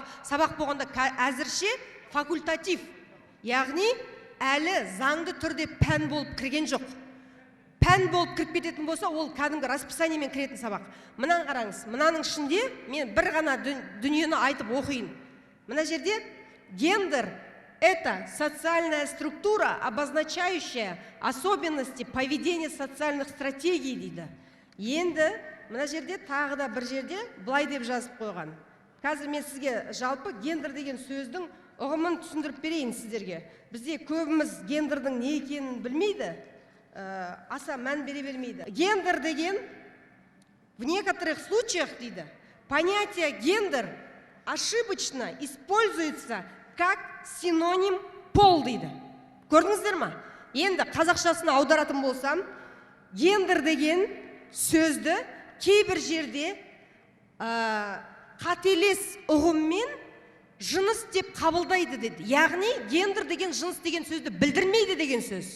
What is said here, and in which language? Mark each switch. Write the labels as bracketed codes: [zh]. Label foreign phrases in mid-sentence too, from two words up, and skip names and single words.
[kk] Сабақ болғанда әзірше факультатив, яғни әлі заңды түрде пән болып кірген жоқ. Пән болып кіріп кететін болса, ол кәдімгі расписаниемен кіретін сабақ. Мынаны қараңыз, мынаның ішінде мен бір ғана дүниені айтып оқиын. Мына жерде гендер – [ru] это социальная структура, обозначающая особенности поведения социальных стратегий дейді. [kk] Енді мына жерде тағы да бір жерде былай деп жазып қойған. Қазір мен сізге жалпы гендер деген сөздің ұғымын түсіндіріп берейін сіздерге. Бізде көбіміз гендердің не екенін білмейді, аса мән бере бермейді. Гендер деген [ru] в некоторых случаях дейді, понятие гендер ошибочно используется как синоним пол дейді. [kk] Көрдіңіздер ма? Енді қазақшасына аударатын болсам, гендер деген сөзді кейбір жерде қателес ұғыммен жыныс деп қабылдайды деді. Яғни гендер деген жыныс деген сөзді білдірмейді деген сөз.